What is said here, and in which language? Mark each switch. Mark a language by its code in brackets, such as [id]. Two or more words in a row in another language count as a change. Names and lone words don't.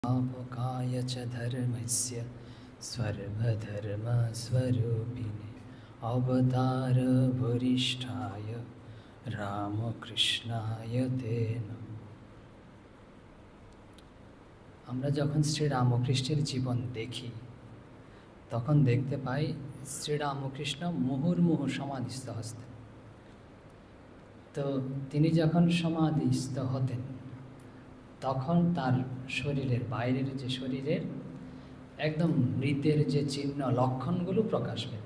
[sa] स्थापकाय च धर्मस्य सर्वधर्मस्वरूपिणे अवतारवरिष्ठाय रामकृष्णाय ते नमः। [bn] আমরা যখন শ্রী রামকৃষ্ণের জীবন দেখি তখন দেখতে পাই শ্রী রামকৃষ্ণ মুহুর্মুহু সমাধিস্থ হতেন। তো তিনি যখন সমাধিস্থ হতেন তখন তার শরীরের বাইরের যে শরীরের একদম মৃতের যে চিহ্ন লক্ষণগুলো প্রকাশ পেত।